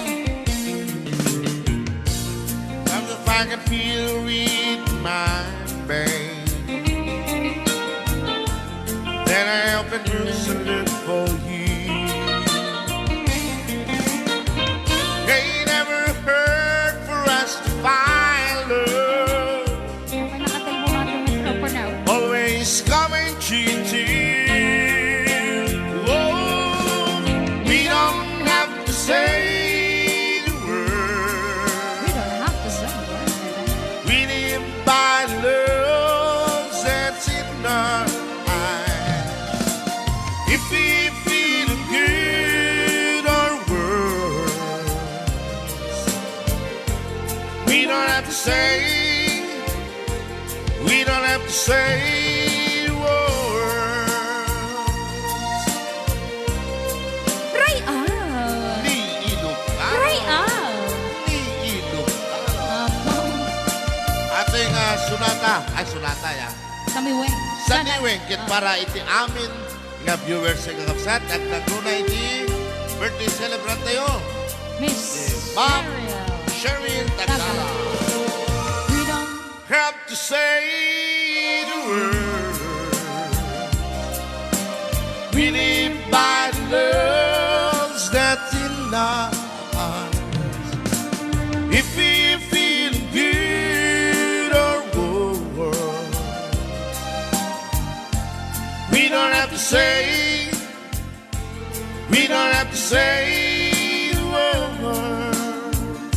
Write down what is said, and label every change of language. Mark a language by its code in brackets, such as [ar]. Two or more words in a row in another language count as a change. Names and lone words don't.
[en] Sometimes if I can feel with my babe, then I help and bruise and look for you. It never hurt for us to find love, [tl] Okay, nakatay mo natin yung intro [en] for now. always coming to you. Oh, we don't have to say the word. We don't have to say it. We live by love that's in our eyes. If we feel good or worse, we don't have to say, we don't have to say words. Right on. [ilo] Ni Ilocano. [en] Right on. [ilo] Ni Ilocano. Ating sunata ya. Samiweng. Sa niweng, kit para iti amin nga viewers sa kakapsat at naguna iti [en] birthday celebrant [ilo] tayo. Miss Ma'am Cheryl. Cheryl Tagala. [en] We don't Have to say the word. We live by the loves that's in our hearts. If we feel good or worse, we don't have to say, we don't have to say the words.